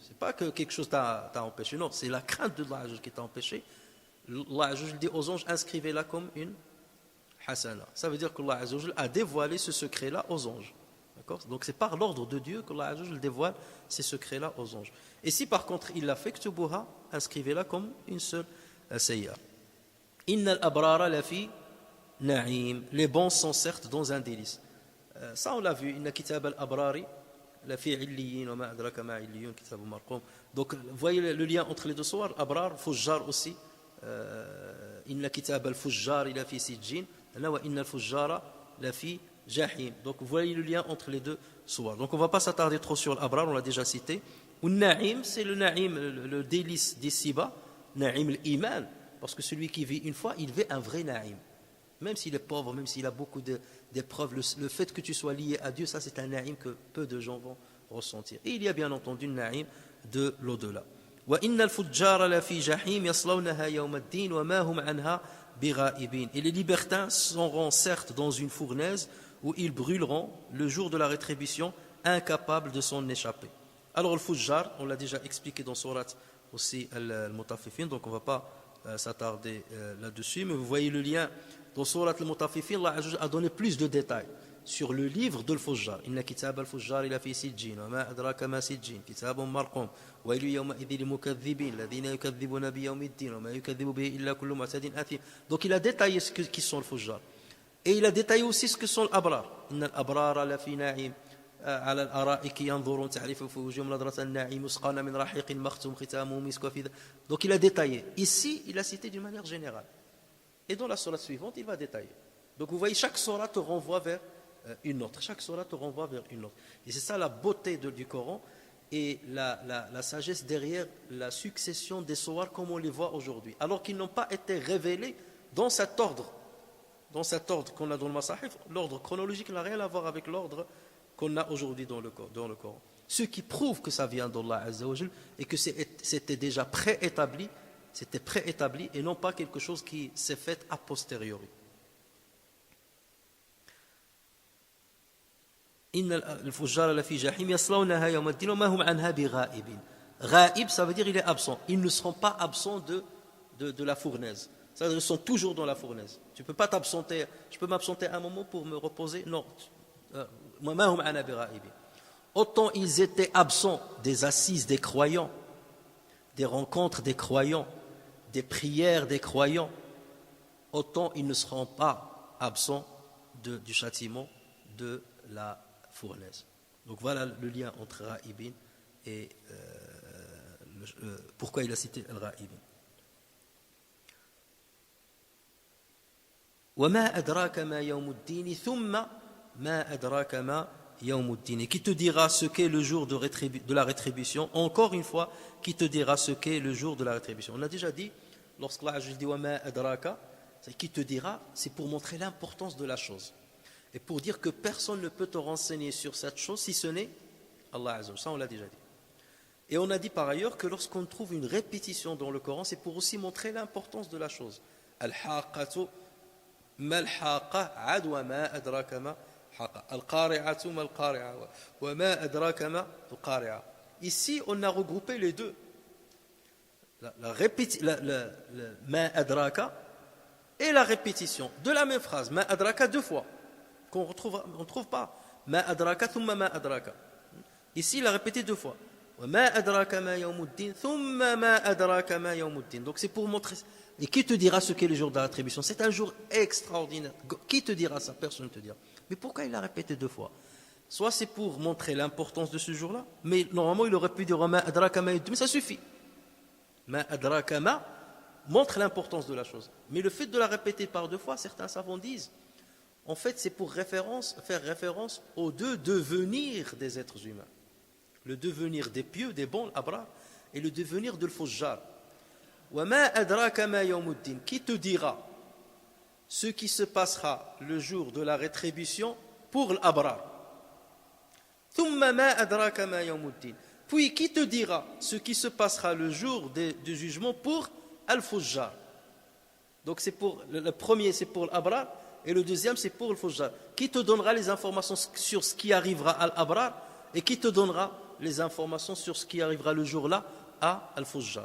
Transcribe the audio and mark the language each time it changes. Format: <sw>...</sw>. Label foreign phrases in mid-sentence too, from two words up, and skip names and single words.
<fr>C'est pas que quelque chose t'a empêché, non, c'est la crainte de Allah qui t'a empêché. Allah dit aux anges, inscrivez-la comme une hasana. Ça veut dire que Allah a dévoilé ce secret-là aux anges. D'accord ? Donc c'est par l'ordre de Dieu que Allah dévoile ces secrets-là aux anges. Et si par contre il l'a fait, ktubuha, inscrivez-la comme une seule sayyi'a.</fr> <ar>إن الأبرار لفي نعيم.</ar> <fr>Les bons sont certes dans un délice. Ça on l'a vu.</fr> <ar>إن كتاب الأبرار لفي عليين وما أدراك ما عليون كتاب مرقوم.</ar> <fr>Donc vous voyez le lien entre les deux sourates,</fr> <ar>أبرار، فجار</ar> <fr>aussi.</fr> <ar>إن كتاب الفجار لفي سجين. وإن الفجار لفي جحيم.</ar> <fr>Donc vous voyez le lien entre les deux sourates. Donc on ne va pas s'attarder trop sur l'abrar, on l'a déjà cité. Ou na'im, c'est le na'im, le délice d'ici-bas,</fr> <ar>نعيم الإيمان,</ar> <fr>parce que celui qui vit une fois, il vit un vrai na'im. Même s'il est pauvre, même s'il a beaucoup d'épreuves, le fait que tu sois lié à Dieu, ça c'est un na'im que peu de gens vont ressentir. Et il y a bien entendu une na'im de l'au-delà.</fr> <ar>وإن الفجار لفي جحيم يصلونها يوم الدين وما هم عنها بغائبين.</ar> <fr>Et les libertins seront certes dans une fournaise où ils brûleront le jour de la rétribution, incapables de s'en échapper. Alors le fujjar, on l'a déjà expliqué dans Surat aussi al-Mutaffifin, donc on ne va pas s'attarder là-dessus, mais vous voyez le lien dans Surat al-Mutaffifin, Allah a donné plus de détails sur le livre de al-Fujjar.</fr> <ar>إن كتاب الفجار إلا في سجين، وما أدراك ما سجين، كتاب مرقوم، ويل يومئذ للمكذبين، الذين يكذبون بيوم الدين، وما يكذب به إلا كل معتد أثيم.</ar> <fr>Donc il a détaillé ce qui sont al-Fujjar. Et il a détaillé aussi ce que sont l'abrar.</fr> <ar>إن الأبرار لفي نعيم. على الأرائك ينظرون تعرف في وجوههم نظرة النعيم يسقون من رحيق مختوم ختامه مسك وفي.</ar> <fr>Donc il a détaillé. Ici, il a cité d'une manière générale. Et dans la sourate suivante, il va détailler. Donc vous voyez, chaque sourate te renvoie vers une autre. Chaque sourate te renvoie vers une autre. Et c'est ça la beauté du Coran et la sagesse derrière la succession des sourates comme on les voit aujourd'hui. Alors qu'ils n'ont pas été révélés dans cet ordre. Dans cet ordre qu'on a dans le Masahif, l'ordre chronologique n'a rien à voir avec l'ordre qu'on a aujourd'hui dans le Coran. Ce qui prouve que ça vient d'Allah</fr> <ar>عز وجل</ar> <fr>et que c'était déjà préétabli, et non pas quelque chose qui s'est fait a posteriori.</fr> <ar>إن الفجار لفي جحيم يصلونها يوم الدين وما هم عنها بغائبين.</ar> <fr>Ghaib, ça veut dire il est absent. Ils ne seront pas absents de la fournaise. Ça, ils sont toujours dans la fournaise. Tu peux pas t'absenter. Je peux m'absenter un moment pour me reposer. Non. Autant ils étaient absents des assises des croyants, des rencontres des croyants, des prières des croyants, autant ils ne seront pas absents du châtiment de la fournaise. Donc voilà le lien entre Ra'ibin et pourquoi il a cité Al-Ra'ibin.</fr> <ar>وَمَا أَدْرَاكَ مَا يَوْمُ الدِّينِ ثُمَّ مَا أَدْرَاكَ مَا يَوْمُ الدِّينِ.</ar> <fr>Qui te dira ce qu'est le jour de la rétribution? Encore une fois, qui te dira ce qu'est le jour de la rétribution? On a déjà dit, lorsqu'Allah dit وَمَا أَدْرَاكَ, c'est qui te dira, c'est pour montrer l'importance de la chose. Et pour dire que personne ne peut te renseigner sur cette chose si ce n'est Allah</fr> <ar>عز وجل.</ar> <fr>Ça, on l'a déjà dit. Et on a dit par ailleurs que lorsqu'on trouve une répétition dans le Coran, c'est pour aussi montrer l'importance de la chose.</fr> <ar>الحاقة ما الحاقة أدوا ما أدراك ما الحاقة. القارعة ما القارعة وما أدراك ما القارعة.</ar> <fr>Ici, on a regroupé les deux.</fr> <ar>ما أدراك</ar> <fr>et la répétition de la même phrase.</fr> <ar>ما أدراك</ar> <fr>deux fois. Qu'on retrouve, on ne trouve pas.</fr> <ar>ما أدراك ثم ما أدراك.</ar> <fr>Ici, il a répété deux fois.</fr> <ar>ما أدراك ما يوم الدين ثم ما أدراك ما يوم الدين.</ar> <fr>Donc c'est pour montrer. Et qui te dira ce qu'est le jour de la rétribution? C'est un jour extraordinaire. Qui te dira ça? Personne ne te dira. Mais pourquoi il a répété deux fois? Soit c'est pour montrer l'importance de ce jour-là, mais normalement il aurait pu dire</fr> <ar>ما أدراك ما يوم الدين,</ar> <fr>mais ça suffit.</fr> <ar>ما أدراك ما</ar> <fr>montre l'importance de la chose. Mais le fait de la répéter par deux fois, certains savants disent, en fait, c'est pour faire référence aux deux devenirs des êtres humains. Le devenir des pieux, des bons, l'abrar, et le devenir de l'fujjar.</fr> <ar>وَمَا أَدْرَاكَ مَا يَوْمُ الدِّينِ.</ar> <fr>Qui te dira ce qui se passera le jour de la rétribution pour l'abrar?</fr> <ar>ثُمَّ مَا أَدْرَاكَ مَا يَوْمُ الدِّينِ.</ar> <fr>Puis qui te dira ce qui se passera le jour du jugement pour al-fujjar? Donc c'est pour le premier, c'est pour l'abrar, et le deuxième, c'est pour le fujjar. Qui te donnera les informations sur ce qui arrivera à l'abrar, et qui te donnera les informations sur ce qui arrivera le jour-là à al-fujjar?</fr>